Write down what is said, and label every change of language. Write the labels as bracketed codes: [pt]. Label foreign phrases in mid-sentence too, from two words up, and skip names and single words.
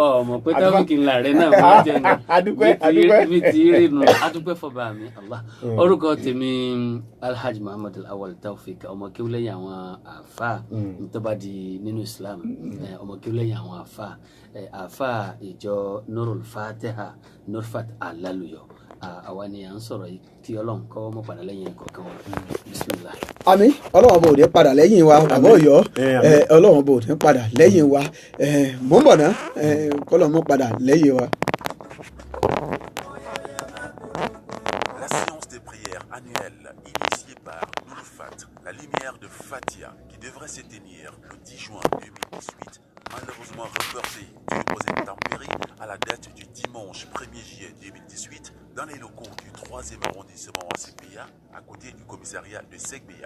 [yo] ọmọ pé Taofiki ńlá rẹ náà wọ́n jẹ́ nù bí ti rí nù adúpẹ́ fọba mi Allah orúkọ tèmi Alhaji Muhammad Awal Taofik ọmọ kéwúlẹ́yìn àwọn àfáà tó bá di nínú Islam ọmọ kéwúlẹ́yìn àwọn àfáà ìjọ Nurul Fatiha Nurfat Alálùyọ àwa ni à ń sọ̀rọ̀ yìí kí Ọlọ́run kọ́ mọ́ padà lẹ́yìn kọ̀ọ̀kan wa bismillah. àmín Ọlọ́run bò ní padà lẹ́yìn wa bàbá Ọ̀yọ́ Ọlọ́run bò ní padà lẹ́yìn wa mò ń bọ̀ ná kọ́lọ́run mọ́ padà lẹ́yìn wa. [fr] La séance des prières annuelles initiée par Nurfat, la lumière de Fatiha, qui devrait se tenir le 10 juin 2018, malheureusement reportée due aux intempéries à la date du dimanche 1er juillet 2018 dans les locaux du 3e arrondissement à Segbeya, à côté du commissariat de Segbeya.